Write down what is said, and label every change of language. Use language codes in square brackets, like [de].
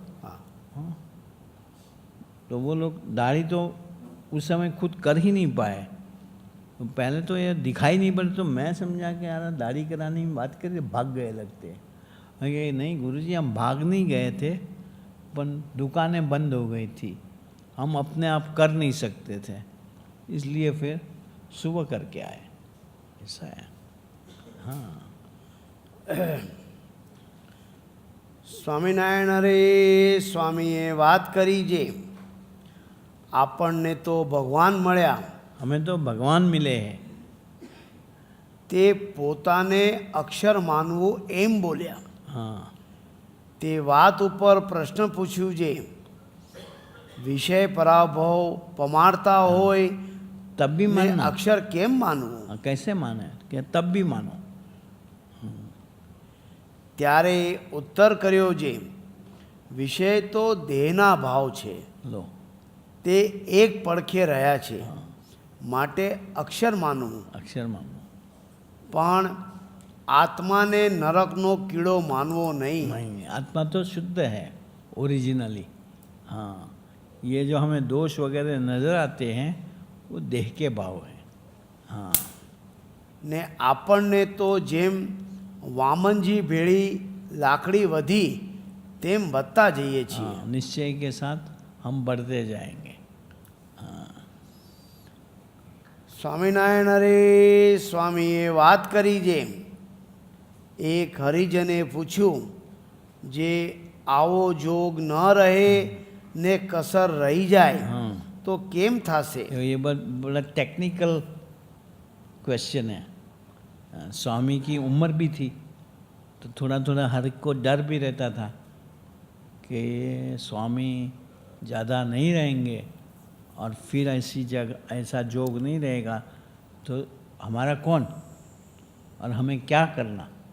[hi] हाँ, तो वो लोग दाढ़ी तो उस समय खुद कर ही नहीं पाए, तो पहले तो ये दिखाई नहीं पड़े, तो मैं समझा कि यार दाढ़ी कराने की बात करके भाग गए लगते हैं। नहीं गुरुजी, हम भाग नहीं गए थे, पर दुकानें बंद हो गई थी, हम अपने आप कर नहीं सकते थे, इसलिए फिर सुबह करके आए, ऐसा है। हाँ, [gu] સ્વામિનારાયણ રે સ્વામીએ વાત કરી જે આપણને તો ભગવાન મળ્યા, [hi] हमें तो भगवान मिले हैं, [gu] તે પોતાને અક્ષર માનવું એમ બોલ્યા। [hi] हाँ, [gu] તે વાત ઉપર પ્રશ્ન પૂછ્યું જે વિષય પરાભવ પમાડતા હોય [hi] तब भी [gu] ને [hi] मानना। [gu] અક્ષર કેમ માનવું? [hi] हाँ, कैसे माने कि तब भी मानो। [gu] ત્યારે ઉત્તર કર્યો જે વિષય તો દેહના ભાવ છે, [hi] लो, [gu] તે એક પડખે રહ્યા છે, માટે અક્ષર માનવું। [hi] अक्षर मानो। [gu] પણ આત્માને નરકનો કીડો માનવો નહીં। [hi] नहीं, आत्मा तो शुद्ध है ओरिजिनली। हाँ, ये जो हमें दोष वगैरह नज़र आते हैं वो देह के भाव है। हाँ, [gu] ને આપણને તો જેમ વામનજી ભેળી લાકડી વધી તેમ વધતા જઈએ છીએ। [hi] हाँ, निश्चय के साथ हम बढ़ते जाएंगे। [gu] સ્વામિનારાયણ રે સ્વામીએ વાત કરી જે એક હરિજને પૂછ્યું જે આવો જોગ ન રહે ને કસર રહી જાય [hi] हाँ, [gu] તો કેમ થાશે? [hi] ये बड़ा [en] technical question [hi] है। स्वामी की उम्र भी थी, तो तो थोड़ा थोड़ा हर एक को डर भी रहता था कि स्वामी ज़्यादा नहीं रहेंगे और फिर ऐसी जगह ऐसा जोग नहीं रहेगा तो हमारा कौन और हमें क्या करना।